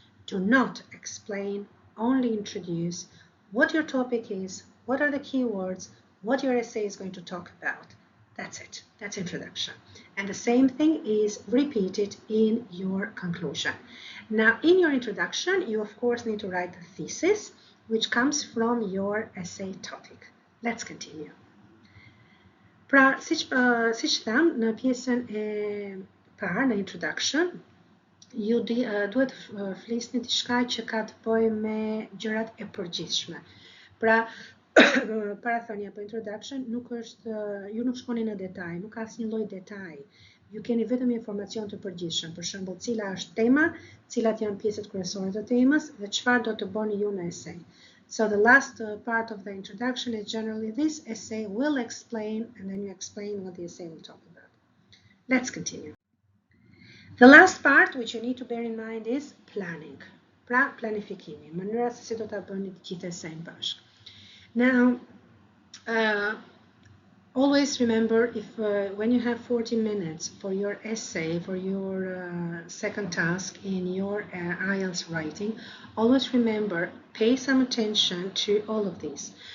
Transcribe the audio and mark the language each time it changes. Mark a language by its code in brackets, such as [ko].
[en] Do not explain, only introduce what your topic is, what are the keywords, what your essay is going to talk about. That's it. That's introduction. And the same thing is repeated in your conclusion. Now, in your introduction, you of course need to write the thesis, which comes from your essay topic. Let's continue. [sq] Pra, siç tham në pjesën e parë, në introduction, ju duhet flisni diçka që ka të bëjë me gjërat e përgjithshme. Pra, parathënia apo introduction nuk është, ju nuk shkoni në detaj, nuk ka asnjë lloj detaj. Ju keni vetëm informacion të përgjithshëm, për shembull, cila është tema, cilat janë pjesët kryesore të temës dhe çfarë do të bëni ju në esej. [en] So the last part of the introduction is generally this essay will explain, and then you explain what the essay will talk about. Let's continue. The last part which you need to bear in mind is planning. [sq] Pra planifikimi, mënyra se si do ta bëni gjithë kësaj në bashkë. [en] Now, always remember if when you have 40 minutes for your essay, for your second task in your IELTS writing, always remember, pay some attention to all of these.